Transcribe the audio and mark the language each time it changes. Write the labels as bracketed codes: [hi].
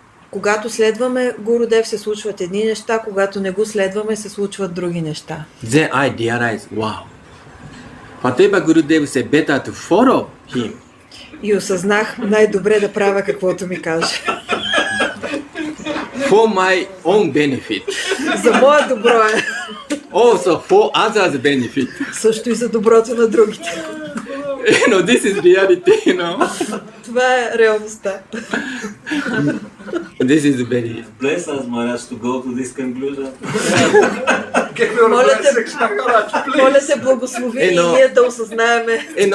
[bg] Когато следваме Гурудев, се случват едни неща, когато не го следваме, се случват други неща. [en] Then I realize, wow, whatever Gurudev say, better to follow him. [bg] И осъзнах най-добре да правя каквото ми каже. [en] For my own benefit. [bg] За мое добро е. [en] Also for others' benefit. [bg] Също и за доброто на другите. [en] This is reality, [bg] Това е реалността. [en] This is very... Bless us, Maharaj, to go to this conclusion. [bg] Моля те, благослови и ние да осъзнаеме.